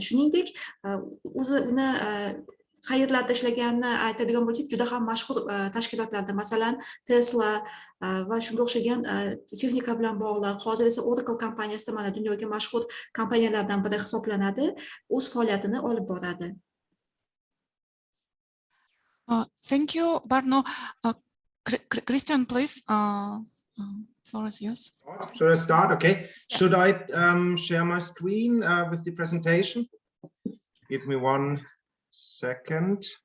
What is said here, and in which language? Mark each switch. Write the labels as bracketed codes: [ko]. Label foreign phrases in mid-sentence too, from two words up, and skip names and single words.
[uz] Shuningdek, o'zini qayerlarda ishlaganini aytadigan bo'lsak, juda ham mashhur tashkilotlarda, masalan, Tesla va shunga o'xshagan texnika bilan bog'liq, hozir esa Oracle kompaniyasida mana dunyoga mashhur kompaniyalardan biri hisoblanadi, o'z faoliyatini olib boradi. [en] Thank you, Barno. Christian, please. Floor is yours. Should I start? Okay. Yeah. Should I share my screen with the presentation? Give me 1 second.